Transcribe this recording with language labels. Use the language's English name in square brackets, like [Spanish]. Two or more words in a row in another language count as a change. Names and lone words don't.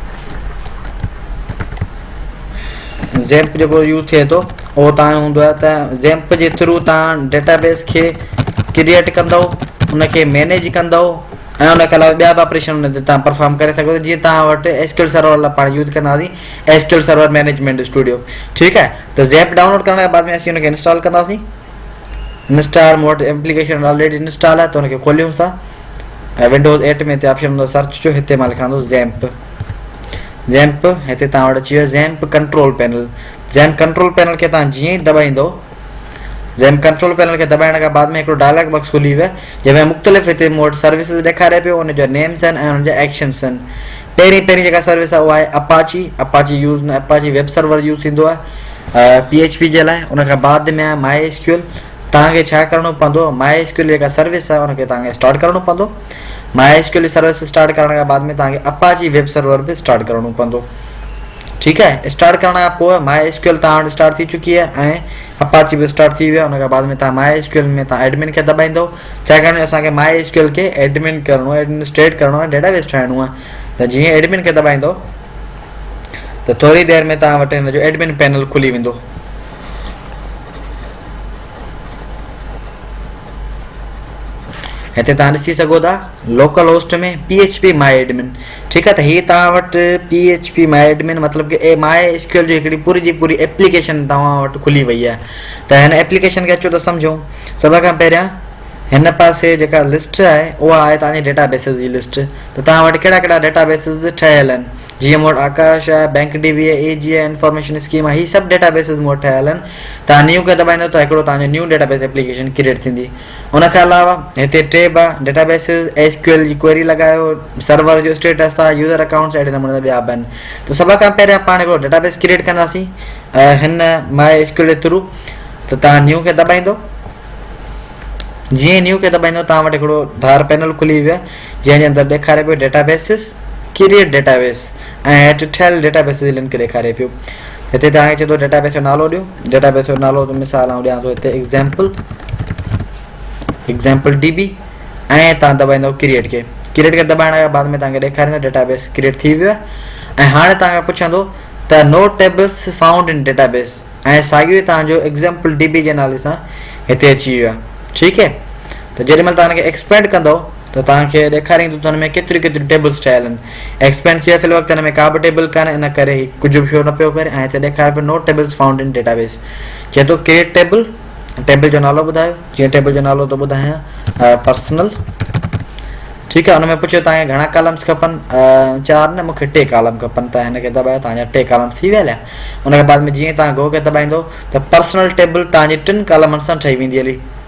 [Sindhi] ज़ैम्प जेको यूज़ थिए थो उहो तव्हांजो हूंदो आहे त ज़ैम्प जे थ्रू तव्हां डेटाबेस खे क्रिएट कंदव, उनखे मैनेज कंदव ऐं उनखे अलावा ॿिया बि ऑपरेशन उन ते तव्हां परफॉर्म करे सघो था। जीअं तव्हां वटि एसक्यूएल सर्वर लाइ पाण यूज़ कंदासीं एसक्यूएल सर्वर मैनेजमेंट स्टूडियो, ठीकु आहे। त ज़ैम्प डाउनलोड करण खां बाद में असीं हुनखे इंस्टॉल कंदासीं। इंस्टॉल मूं वटि [English] application already install [Sindhi] आहे त हुनखे खोलियूं था ऐं विंडोज़ 8 में हिते ऑप्शन हूंदो सर्च जो, हिते मां लिखां थो ज़ैम्प। ज़ैम्प हिते तव्हां वटि अची वियो ज़ैम्प कंट्रोल पैनल। ज़ैम्प कंट्रोल पैनल खे तव्हां जीअं ई दॿाईंदो, ज़ैम्प कंट्रोल पैनल खे दॿाइण खां बाद में हिकिड़ो [English] dialog box [Sindhi] खुली वियो आहे जंहिंमें मुख़्तलिफ़ हिते मूं वटि सर्विसिस ॾेखारे पियो, उनजा नेम्स आहिनि ऐं उनजा एक्शन्स आहिनि। पहिरीं जेका सर्विस आहे उहा आहे अपाची। अपाची यूज़ न अपाची वेब सर्वर यूज़ थींदो आहे PHP जे लाइ। उनखां बाद में आहे माई एसक्यूएल। तव्हांखे छा करिणो पवंदो, माई एसक्यूएल जेका सर्विस आहे उनखे तव्हांखे स्टार्ट करिणो पवंदो। माई एसक्यूएल सर्विस स्टार्ट करण खां बाद में तव्हांखे अपाची वेब सर्वर बि स्टार्ट करिणो पवंदो, ठीकु आहे। स्टार्ट करण खां पोइ माई एसक्यूएल तव्हां वटि स्टार्ट थी चुकी आहे ऐं अपाची बि स्टार्ट थी वियो आहे। उनखां बाद में तव्हां माई एसक्यूएल में तव्हां एडमिन खे दॿाईंदो। छाकाणि असांखे माई एसक्यूएल खे एडमिन करिणो आहे, एडमिनिस्ट्रेट करिणो आहे, डेटाबेस ठाहिणो आहे। त जीअं एडमिन खे दॿाईंदो त थोरी देरि में तव्हां वटि हिन जो [English] admin panel [Sindhi] खुली वेंदो। हिते तव्हां ॾिसी सघो था लोकल होस्ट में PHP माई एडमिन, ठीकु आहे। त हीअ तव्हां वटि PHP माई एडमिन मतिलबु की माई एसक्यूएल जी हिकिड़ी पूरी जी पूरी एप्लीकेशन तव्हां वटि खुली वई आहे। त हिन एप्लीकेशन खे अचो त सम्झो। सभ खां पहिरियां हिन पासे जेका लिस्ट आहे उहा आहे तव्हांजी डेटाबेसिस जी लिस्ट। त तव्हां वटि कहिड़ा कहिड़ा डेटाबेसिस ठहियल आहिनि, जीअं मूं वटि आकाश आहे, बैंक DB आहे, AG आहे, इंफॉर्मेशन स्कीम आहे, हीअ सभु डेटाबेसिस मूं वटि ठहियल आहिनि। तव्हां न्यू खे दॿाईंदो त हिकिड़ो तव्हांजो [English] new database application [Sindhi] क्रिएट थींदी। उनखां अलावा हिते टेब आहे डेटाबेसिस, SQL जी क्वेरी लॻायो, सर्वर जो स्टेटस आहे, [English] user accounts, [Sindhi] अहिड़े नमूने ॿिया बि आहिनि। त सभ खां पहिरियां पाण हिकिड़ो डेटाबेस क्रिएट कंदासीं हिन माई एसक्यूएल जे थ्रू। त तव्हां न्यू खे दॿाईंदो। जीअं न्यू खे दॿाईंदो तव्हां वटि हिकिड़ो धार पैनल खुली वियो आहे जंहिंजे अंदरि ॾेखारे पियो डेटाबेसिस, [English] create database [Sindhi] ऐं हेठि ठहियल डेटाबेसिस जी लिंक ॾेखारे पियो। हिते तव्हांखे चए थो डेटाबेस जो नालो ॾियो। डेटाबेस जो नालो मिसाल आउं ॾियां थो हिते एग्ज़ाम्पल DB ऐं तव्हां दॿाईंदव क्रिएट खे। क्रिएट खे दॿाइण खां बाद में तव्हांखे ॾेखारींदो डेटाबेस क्रिएट थी वियो आहे। ऐं हाणे तव्हांखे पुछंदो त [English] no tables found in database [Sindhi] ऐं साॻियो ई तव्हांजो एग्ज़ाम्पल DB जे नाले सां हिते अची वियो आहे, ठीकु आहे। त जेॾीमहिल तव्हां हिनखे एक्सपेंड कंदव त तव्हांखे ॾेखारींदो त हुन में केतिरियूं टेबल्स ठहियल आहिनि। एक्सपेंड थिए फिल वक़्तु हिन में का बि टेबल कान्हे, इन करे कुझु बि शो न पियो करे। ऐं हिते ॾेखारे पियो [English] no tables found in database. [Sindhi] चए थो [English] create table, [Sindhi] टेबल जो नालो ॿुधायो। जीअं टेबल जो नालो थो ॿुधायां पर्सनल, ठीकु आहे। हुन में पुछियो तव्हांखे घणा कॉलम्स खपनि, 4 न, मूंखे 2 कॉलम खपनि। त हिनखे दॿायो, तव्हांजा 2 कॉलम्स थी विया। हुनखे बाद में जीअं तव्हां गो खे दॿाईंदो त पर्सनल टेबल तव्हांजी 3 कॉलमनि सां ठही वेंदी हली।